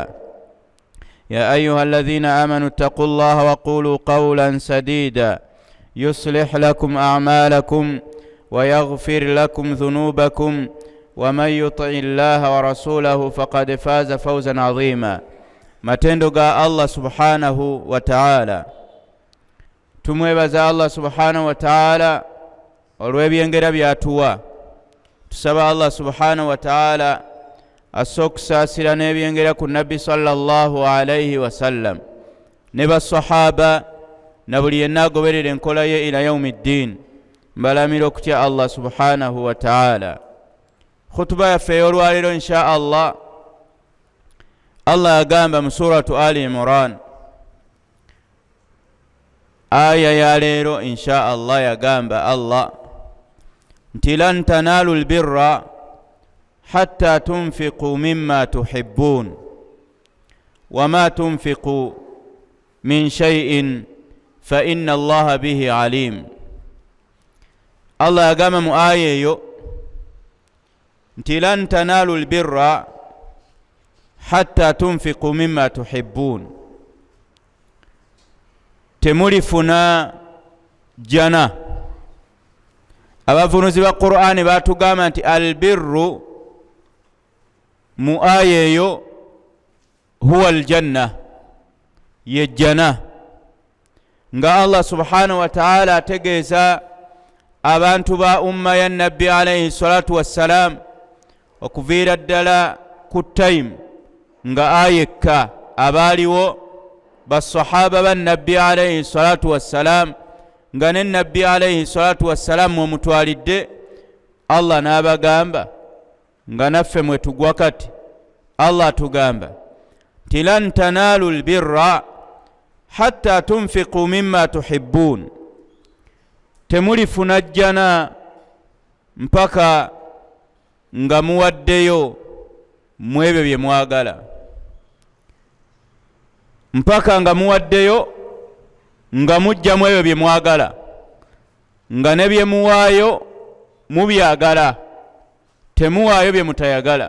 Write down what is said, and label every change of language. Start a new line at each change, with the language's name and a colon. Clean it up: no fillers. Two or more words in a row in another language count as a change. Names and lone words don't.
Arabic: يا أيها الذين آمنوا اتقوا الله وقولوا قولا سديدا يصلح لكم أعمالكم ويغفر لكم ذنوبكم ومن يطع الله ورسوله فقد فاز فوزا عظيما.
Ganda: Matendo ga
Arabic: الله سبحانه وتعالى.
Ganda: Tumwebaza
Arabic: الله سبحانه وتعالى
Ganda: olw'ebyengera byatuwa. Tusaba
Arabic: الله سبحانه وتعالى
Ganda: asokusaasira n'ebyengera ku Nabbi
Arabic: صلى الله عليه وسلم
Ganda: ne basahaba na buli yenna agoberera enkola ye
Arabic: إلى يوم الدين.
Ganda: Mbalamira okutya
Arabic: الله سبحانه وتعالى.
Ganda: Khutuba yaffe ey'olwaleero
Arabic: إن شاء الله,
Ganda: Allah agamba mu suratu Ali Imran aya ya leero
Arabic: إن شاء الله
Ganda: yagamba Allah nti
Arabic: لن تنالوا البر حتى تنفقوا مما تحبون وما تنفقوا من شيء فإن الله به عليم.
Ganda: Allah agamba mu aya eyo nti
Arabic: لن تنالوا البر حتى تنفقوا مما تحبون,
Ganda: temulifuna jana. Abavunuzi ba Qur'ani batugamba nti albirru mu aya eyo
Arabic: هو الجنة,
Ganda: ye jana. Nga
Arabic: الله سبحانه وتعالى
Ganda: ategeeza abantu ba umma ya Nabbi
Arabic: عليه الصلاة والسلام
Ganda: okuviira ddala ku time nga ayekka abaaliwo basahaba ba Nabbi
Arabic: عليه الصلاة والسلام
Ganda: nga ne Nabbi
Arabic: عليه الصلاة والسلام
Ganda: omutwalidde. Allah n'abagamba nga naffe mwe tugwa kati. Allah tugamba nti
Arabic: لن تنالوا البر حتى تنفقوا مما تحبون,
Ganda: temulifuna jjana mpaka nga muwaddeyo mu ebyo bye mwagala, mpaka nga muwaddeyo nga mujja mu ebyo bye mwagala, nga ne bye muwaayo mubyagala, temuwaayo bye mutayagala.